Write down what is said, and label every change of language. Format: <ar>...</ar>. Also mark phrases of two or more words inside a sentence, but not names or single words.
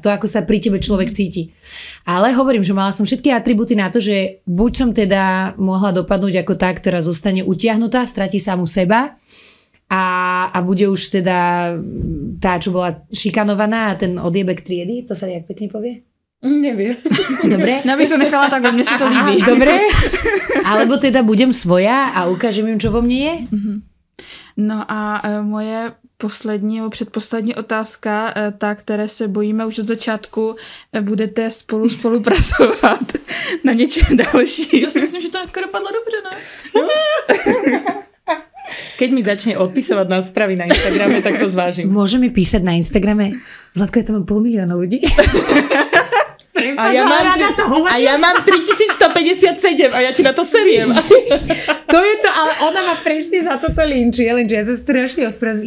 <sk>To, ako sa pri tebe človek cíti. Ale hovorím, že mala som všetky atribúty na to, že buď som teda mohla dopadnúť ako tá, ktorá zostane utiahnutá, stratí samu seba a bude už teda tá, čo bola šikanovaná a ten odjebek triedy, to sa jak pekne povie? Neviem. Dobre.</sk> <cs>Ja bych to nechala takhle,</cs> <sk>mne sa</sk> <cs>to líbí.</cs> <sk>Dobre. Alebo teda budem svoja a ukážem im, čo vo mne je?</sk> <cs>No a moje poslední nebo předposlední otázka, ta, které se bojíme už od začátku, budete spolupracovat na něčem dalším. Já si myslím, že to dneska dopadlo dobře, ne?</cs> <sk>Keď mi začne odpisovať na správy na Instagrame, tak to zvážim. Môže mi písať na Instagrame? Zlatko, ja tam mám 500 000 ľudí. A ja mám 3157 a ja ti na to seriem. To je to, ale ona ma presne za toto linčí, lenže ja sa strašne ospravedlňujem.</sk>